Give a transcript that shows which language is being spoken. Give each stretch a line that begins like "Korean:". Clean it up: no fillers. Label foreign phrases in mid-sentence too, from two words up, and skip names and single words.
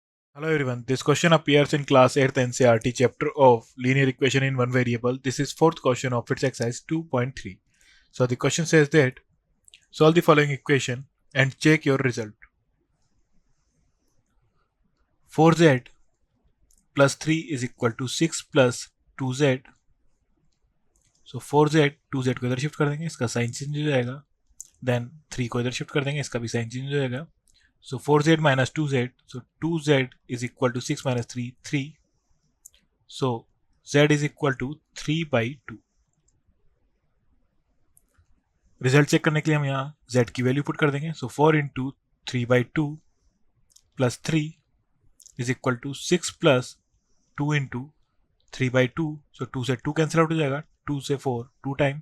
English: Hello everyone, this question appears in class 8th NCERT chapter of linear equation in one variable. This is fourth question of its exercise 2.3. So the question says that solve the following equation and check your result. 4z plus 3 is equal to 6 plus 2z.
Hindi: So 4z 2z को इधर शिफ्ट कर देंगे, इसका
English: sign change
Hindi: हो जाएगा. देन 3 को इधर शिफ्ट कर देंगे, इसका भी
English: sign change
Hindi: हो जाएगा.
English: So 4z minus 2z, so 2z is equal to 6 minus 3, 3. So z is equal to 3 by 2.
Hindi: रिजल्ट चेक करने के लिए हम यहाँ z की
English: value put
Hindi: कर देंगे.
English: so 4 into 3/2 plus 3 is equal to 6 plus 2 into 3/2.
Hindi: सो 2 से 2
English: cancel out
Hindi: हो जाएगा, 2 से 4 2 टाइम.